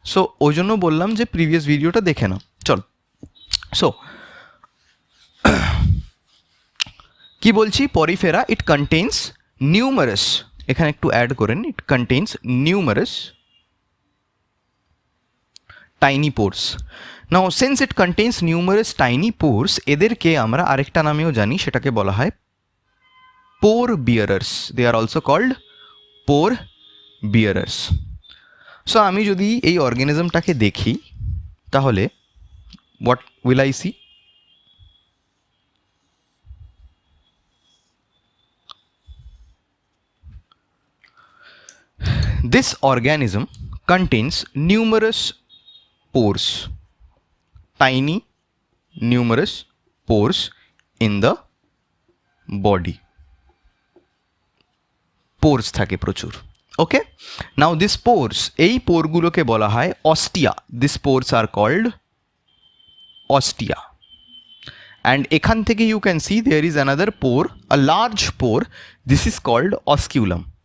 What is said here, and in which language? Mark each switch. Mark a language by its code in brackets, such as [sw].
[bn] So ওই জন্য বললাম যে প্রিভিয়াস ভিডিওটা দেখে নাও. চল, সো কি বলছি, পরিফেরা [en] it contains numerous, [bn] এখানে একটু অ্যাড করেন, [en] It contains numerous tiny pores. Now since it contains numerous tiny pores, [bn] এদেরকে আমরা আরেকটা নামেও জানি, সেটাকে বলা হয় pore bearers. [en] They are also called pore bearers. [bn] So আমি যদি এই অর্গানিজমটাকে দেখি তাহলে [en] what will I see? This organism contains numerous pores, tiny numerous pores in the body. [bn] পোর্স থাকে প্রচুর. ওকে, [en] now this pores, [bn] এই পোরগুলোকে বলা হয় ostia. [en] This pores are called ostia, and এখান থেকে you can see there is another pore, a large pore, this is called osculum.